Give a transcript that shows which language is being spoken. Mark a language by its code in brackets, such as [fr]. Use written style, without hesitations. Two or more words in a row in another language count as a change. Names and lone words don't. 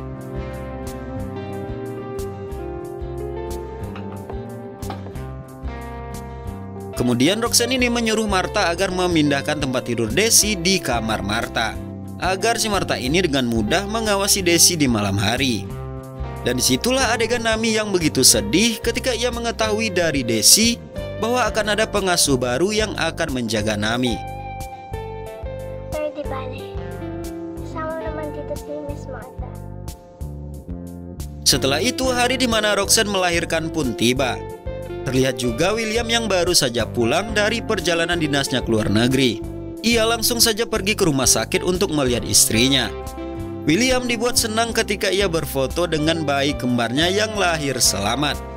[id] Kemudian Roxanne ini menyuruh Martha agar memindahkan tempat tidur Desi di kamar Martha, agar si Martha ini dengan mudah mengawasi Desi di malam hari. Dan disitulah adegan Nami yang begitu sedih ketika ia mengetahui dari Desi bahwa akan ada pengasuh baru yang akan menjaga Nami. [tl] Pero di bale, kasama naman dito si Miss Martha. [id] Setelah itu hari di mana Roxanne melahirkan pun tiba. Terlihat juga William yang baru saja pulang dari perjalanan dinasnya ke luar negeri. Ia langsung saja pergi ke rumah sakit untuk melihat istrinya. William dibuat senang ketika ia berfoto dengan bayi kembarnya yang lahir selamat.